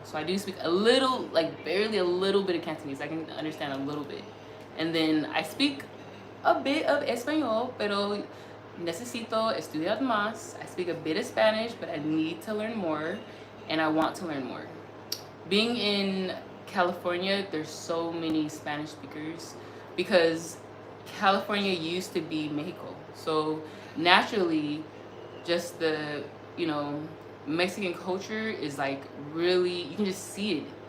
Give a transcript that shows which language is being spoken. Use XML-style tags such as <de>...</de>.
<en>So I do speak a little, like barely a little bit of Cantonese. I can understand a little bit. And then I speak a bit of Espanol,</en> <es>pero necesito estudiar más.</es> <en>I speak a bit of Spanish, but I need to learn more, and I want to learn more. Being in California, there's so many Spanish speakers because California used to be Mexico. So naturally, just the, Mexican culture is like really, you can just see it.</en>